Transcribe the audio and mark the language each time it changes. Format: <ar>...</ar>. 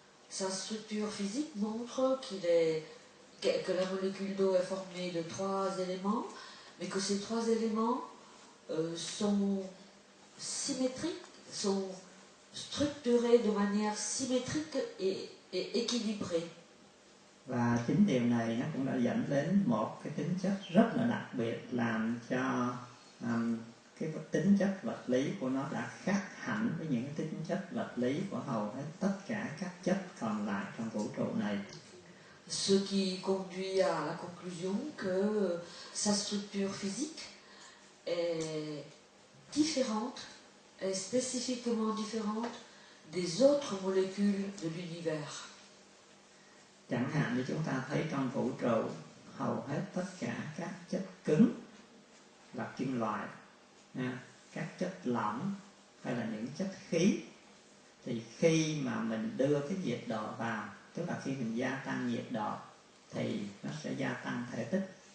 <fr>Sa structure physique montre que la molécule d'eau est formée de 3 éléments, mais que ces 3 éléments sont symétriques, sont structurés de manière symétrique et équilibrée.</fr> <vi>Và chính điều này nó cũng đã dẫn đến một cái tính chất rất là đặc biệt, làm cho cái tính chất vật lý của nó đã khác hẳn với những tính chất vật lý của hầu hết tất cả các chất còn lại trong vũ trụ này.</vi> <fr>Ce qui conduit à la conclusion que sa structure physique est différente, est spécifiquement différente des autres molécules de l'univers.</fr> <vi>Chẳng hạn như chúng ta thấy trong vũ trụ, hầu hết tất cả các chất cứng là kim loại, các chất lỏng hay là những chất khí, thì khi mà mình đưa cái nhiệt độ vào, tức là khi mình gia tăng nhiệt độ thì nó sẽ gia tăng thể tích.</vi>